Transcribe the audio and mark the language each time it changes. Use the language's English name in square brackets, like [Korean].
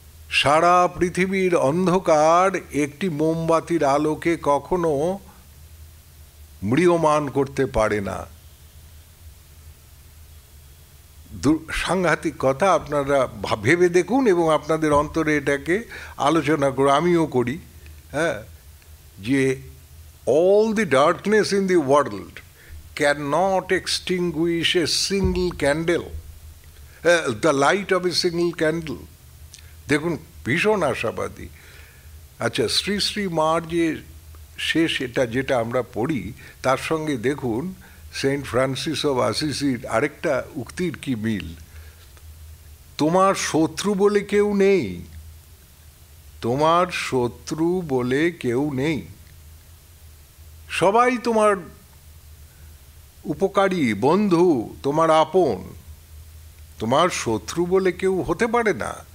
[Bangla] সারা পৃথিবীর অন্ধকার একটি মোমবাতির আলোকে কখনো ম্রিয়মান করতে পারে না। সাংঘাতিক কথা, আপনারা ভেবে দেখুন এবং আপনাদের অন্তরে এটাকে আলোচনা করুন, আমিও করি। হ্যাঁ, যে [English] all the darkness in the world cannot extinguish a single candle, the light of a single candle. [Bangla] দেখুন ভীষণ আশাবাদী। আচ্ছা, শ্রী শ্রী মার যে শেষ এটা যেটা আমরা পড়ি, তার সঙ্গে দেখুন সেন্ট ফ্রান্সিস অফ আসিসির আরেকটা উক্তির কি মিল। তোমার শত্রু বলে কেউ নেই, তোমার শত্রু বলে কেউ নেই, সবাই তোমার উপকারী, বন্ধু, তোমার আপন, তোমার শত্রু বলে কেউ হতে পারে না।